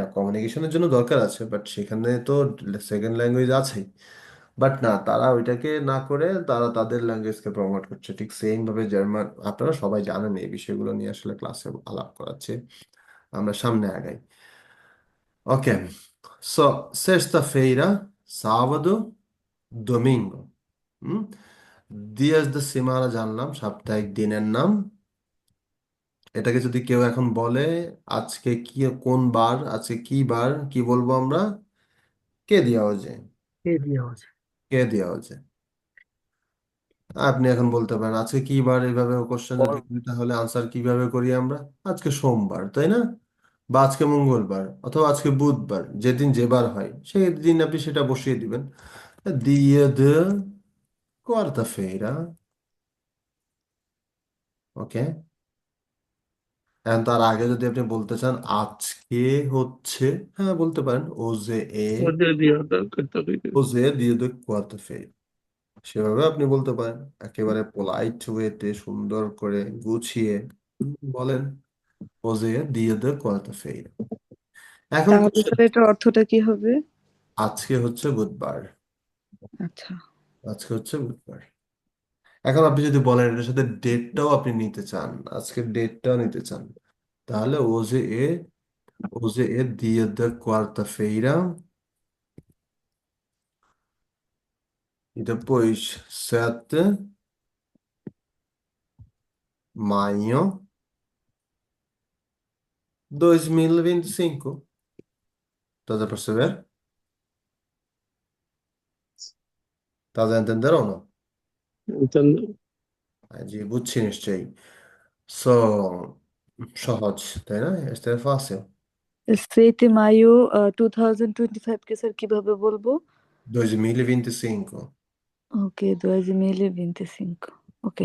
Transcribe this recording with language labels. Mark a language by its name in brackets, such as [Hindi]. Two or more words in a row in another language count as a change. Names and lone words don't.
[Bangla] কমিউনিকেশনের জন্য দরকার আছে বাট সেখানে তো [English] second language [Bangla] আছেই বাট না তারা ওইটাকে না করে তারা তাদের ল্যাঙ্গুয়েজকে প্রমোট করছে ঠিক সেম ভাবে জার্মান আপনারা সবাই জানেন এই বিষয়গুলো নিয়ে আসলে ক্লাসে আলাপ করাচ্ছে আমরা সামনে আগাই [English] okay so [Portuguese] sexta-feira sábado domingo [Bangla] হুম [Portuguese] dias da semana [Bangla] জানলাম সাপ্তাহিক দিনের নাম এটাকে যদি কেউ এখন বলে আজকে কি কোন বার আজকে কি বার কি বলবো আমরা কে দেওয়া হয়েছে কে দেওয়া হয়েছে আপনি এখন বলতে পারেন আজকে কি বার এইভাবে কোশ্চেন যদি করি তাহলে আনসার কিভাবে করি আমরা আজকে সোমবার তাই না বা আজকে মঙ্গলবার অথবা আজকে বুধবার যেদিন যে বার হয় সেই দিন আপনি সেটা বসিয়ে দিবেন [Portuguese] dia de quarta-feira [Bangla] ওকে এখন তার আগে যদি আপনি বলতে চান আজকে হচ্ছে হ্যাঁ বলতে পারেন [Portuguese] hoje é [Bangla] ওদের দিয়ে ওটা করতে হবে, [Portuguese] hoje dia de quarta-feira [Bangla] সেভাবে আপনি বলতে পারেন একেবারে [English] polite way [Bangla] সুন্দর করে গুছিয়ে বলেন [Portuguese] hoje dia de quarta-feira [Bangla] এখন তাহলে কোশ্চেন স্যার এটার অর্থটা কি হবে? আজকে হচ্ছে বুধবার আচ্ছা, আজকে হচ্ছে বুধবার এখন আপনি যদি বলেন এটার সাথে ডেটটাও আপনি নিতে চান, আজকের ডেটটাও নিতে চান, তাহলে [Portuguese] hoje é dia da quarta-feira e depois 7 de maio de 2025. Estás a perceber? Estás a entender ou não? entendo. [Bangla] জি বুঝছি নিশ্চয়ই। সো সহজ তাই না, এটা ফাসিল। 7 মায়ো 2025 কে স্যার কিভাবে বলবো? 2025। ওকে, 2025, ওকে।